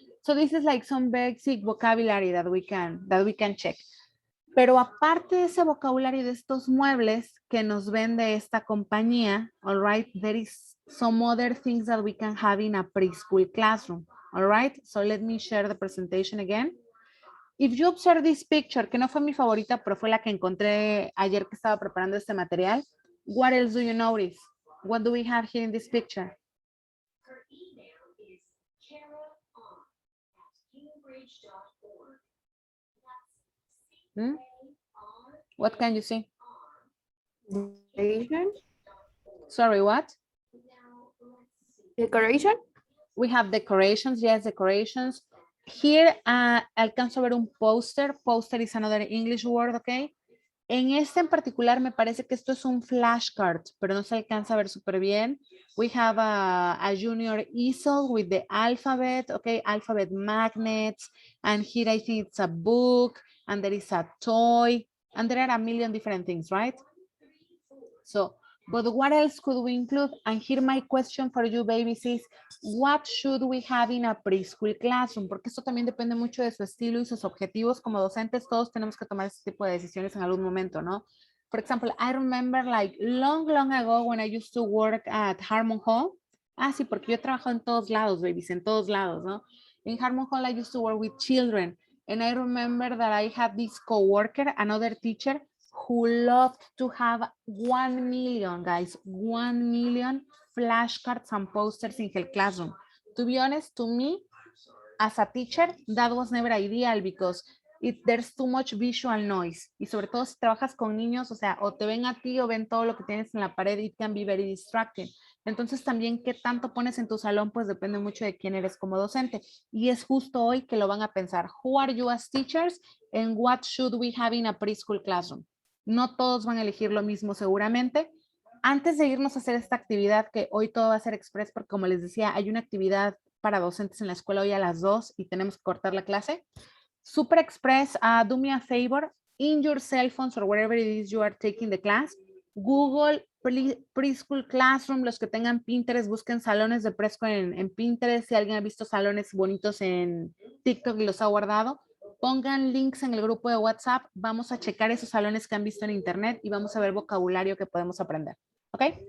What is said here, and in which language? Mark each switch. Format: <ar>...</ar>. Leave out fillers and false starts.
<en>So this is like some basic vocabulary that we can check.</en> <es>Pero aparte de ese vocabulario de estos muebles que nos vende esta compañía,</es> <en>all right, there is some other things that we can have in a preschool classroom, all right? So let me share the presentation again. If you observe this picture,</en> <es>que no fue mi favorita, pero fue la que encontré ayer que estaba preparando este material,</es> <en>what else do you notice? What do we have here in this picture? Hmm? What can you see? Decoration. Sorry, what? Decoration. We have decorations, yes, decorations. Here,</en> <es>alcanzo a ver un poster.</es> <en>Poster is another English word, okay?</en> <es>En este en particular me parece que esto es un flashcard, pero no se alcanza a ver súper bien.</es> <en>We have a junior easel with the alphabet, okay, alphabet magnets, and here I think it's a book, and there is a toy, and there are a million different things, right? So, but what else could we include? And here my question for you, babies, is what should we have in a preschool classroom?</en> <es>Porque esto también depende mucho de su estilo y sus objetivos. Como docentes, todos tenemos que tomar este tipo de decisiones en algún momento, ¿no?</es> <en>For example, I remember like long ago when I used to work at Harmon Hall.</en> <es>Ah, sí, porque yo he trabajado en todos lados, babies, en todos lados, ¿no?</es> <en>In Harmon Hall, I used to work with children. And I remember that I had this coworker, another teacher, who loved to have 1 million, guys, 1 million flashcards and posters in her classroom. To be honest, to me, as a teacher, that was never ideal because there's too much visual noise.</en> <es>Y sobre todo si trabajas con niños, o sea, o te ven a ti o ven todo lo que tienes en la pared,</es> <en>it can be very distracting.</en> <es>Entonces también qué tanto pones en tu salón, pues depende mucho de quién eres como docente. Y es justo hoy que lo van a pensar.</es> <en>Who are you as teachers and what should we have in a preschool classroom?</en> <es>No todos van a elegir lo mismo seguramente. Antes de irnos a hacer esta actividad, que hoy todo va a ser express, porque como les decía, hay una actividad para docentes en la escuela hoy a las 2 y tenemos que cortar la clase.</es> <en>Super express, do me a favor, in your cell phones or wherever it is you are taking the class,</en> <es>Google Preschool Classroom, los que tengan Pinterest, busquen salones de preschool en Pinterest, si alguien ha visto salones bonitos en TikTok y los ha guardado, pongan links en el grupo de WhatsApp, vamos a checar esos salones que han visto en internet y vamos a ver vocabulario que podemos aprender, ¿ok?</es>